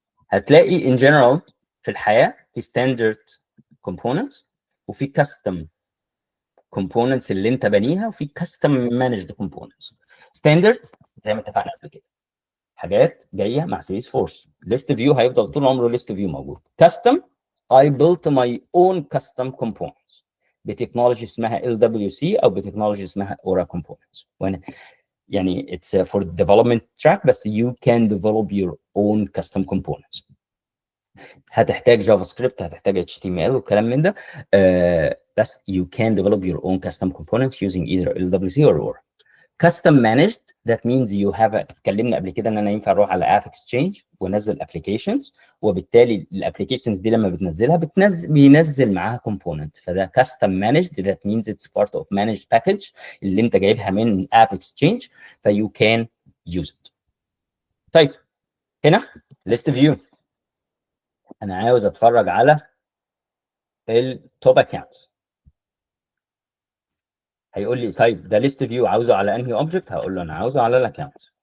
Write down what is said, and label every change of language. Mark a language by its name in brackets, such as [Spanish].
[Arabic] هتلاقي ان جنرال في الحياه في ستاندرد كومبوننتس وفي كاستم كومبوننتس اللي انت بانيها، وفي كاستم مانجد كومبوننتس. ستاندرد زي ما اتفقنا قبل كده حاجات جايه مع سيلز فورس. ليست فيو هيفضل طول عمره ليست فيو موجود. [English] custom I built my own custom components [Arabic] بتكنولوجي اسمها [English] LWC [Arabic] او بتكنولوجي اسمها [English] Aura components. [Arabic] وانا يعني [English] it's for development track بس you can develop your own custom components. [Arabic] هتحتاج جافا سكريبت، هتحتاج HTML والكلام من ده. [English] بس you can develop your own custom components using either LWC or custom managed. that means you have [Arabic] اتكلمنا قبل كده ان انا ينفع اروح على اب اكسشينج وانزل ابلكيشنز، وبالتالي الابلكيشنز دي لما بتنزلها بينزل معاها component، فده custom managed. [English] that means it's part of managed package [Arabic] اللي انت جايبها من اب اكسشينج ف [English] you can use it. [Arabic] طيب هنا list view، انا عاوز اتفرج على التوب اكونتس. هيقول لي طيب ده ليست فيو عاوزه على انهي اوبجكت؟ هقول له انا عاوزه على الاكونت.